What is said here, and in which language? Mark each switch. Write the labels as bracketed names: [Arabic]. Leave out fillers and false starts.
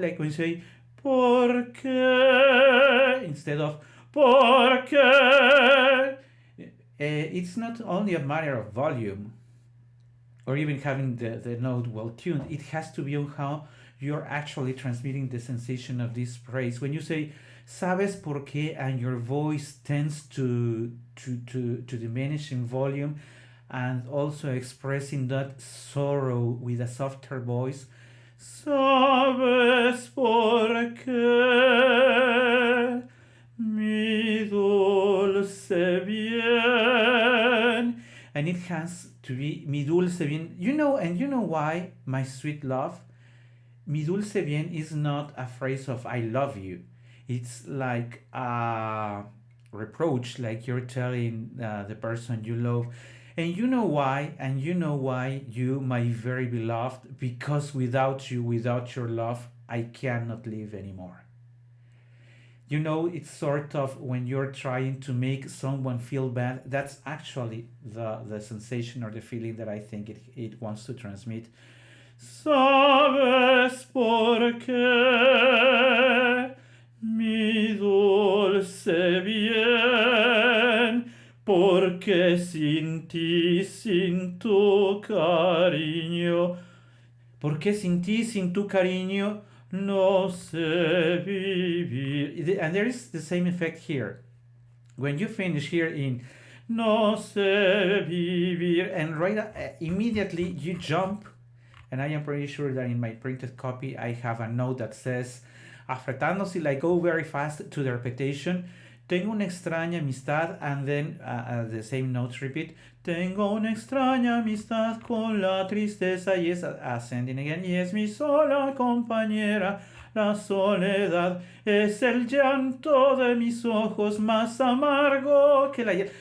[English] Like when you say por qué instead of por qué. It's not only a matter of volume or even having the note well tuned. It has to be on how you're actually transmitting the sensation of this phrase. When you say sabes por qué and your voice tends to diminish in volume, and also expressing that sorrow with a softer voice. [Spanish] Sabes por qué, mi dulce bien. [English] And it has to be mi dulce bien. And you know why, my sweet love? Mi dulce bien is not a phrase of I love you. It's like a reproach, like you're telling the person you love. And you know why? And you know why, you, my very beloved, because without you, without your love, I cannot live anymore. It's sort of when you're trying to make someone feel bad, that's actually the sensation or the feeling that I think it wants to transmit. [Spanish] Sabes por qué, mi dulce bien, porque sin ti, sin tu cariño, porque sin ti, sin tu cariño, no sé vivir. [English] And there is the same effect here. When you finish here in no sé vivir, and immediately you jump, and I am pretty sure that in my printed copy I have a note that says, afretándose, like go very fast to the repetition. Tengo una extraña amistad, and then the same notes repeat. [Spanish] Tengo una extraña amistad con la tristeza, y es ascending again. Y es mi sola compañera, la soledad. Es el llanto de mis ojos, más amargo que la hiel.